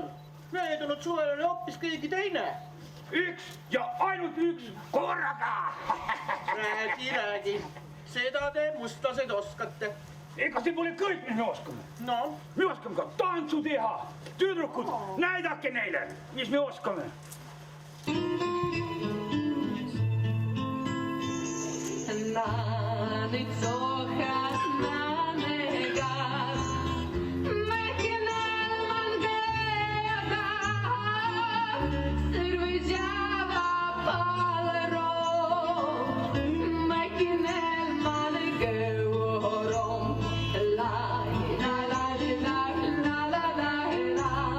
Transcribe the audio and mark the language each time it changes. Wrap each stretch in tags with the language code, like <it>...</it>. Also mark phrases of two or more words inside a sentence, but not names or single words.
<et>Möödunud suvel oli hoopis keegi teine. Üks ja ainult üks korraga. Räägi. Seda te mustlased oskate. Ega see pole kõik, mis me oskame. No? Me oskame ka tantsu teha. Tüdrukud, näidake neile, mis me oskame.</et> <rom>Nanit sohad nanegas, mäkinel man geega, sirvizjava palero, mäkinel man georom, la la la la la la la la.</rom>